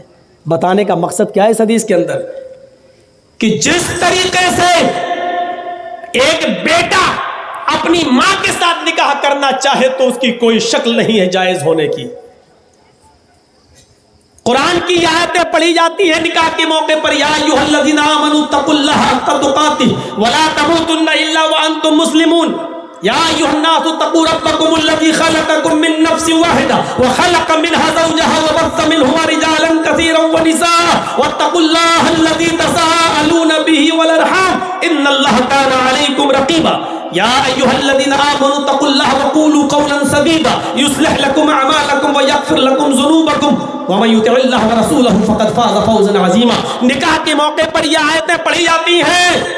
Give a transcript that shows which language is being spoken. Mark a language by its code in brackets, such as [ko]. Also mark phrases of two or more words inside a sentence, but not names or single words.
[ur] بتانے کا مقصد کیا ہے اس حدیث کے اندر؟ کہ جس طریقے سے ایک بیٹا اپنی ماں کے ساتھ نکاح کرنا چاہے تو اس کی کوئی شکل نہیں ہے جائز ہونے کی. قرآن کی آیتیں پڑھی جاتی ہے نکاح کے موقع پر, [ar] يا أيها الذين آمنوا اتقوا الله حق تقاته ولا تموتن إلا وأنتم مسلمون, يا أيها الناس اتقوا ربكم الذي خلقكم من نفس واحدة وخلق منها زوجها وبث منهما رجالا كثيرا ونساء واتقوا الله الذي تساءلون به والأرحام إن الله كان عليكم رقيبا. يا أيها الذين آمنوا اتقوا الله وقولوا قولا سديدا يصلح لكم أعمالكم ويغفر لكم ذنوبكم ومن يطع الله ورسوله فقد فاز فوزا عظيما. [ur] نکاح کے موقع پر یہ آیتیں پڑھی جاتی ہیں.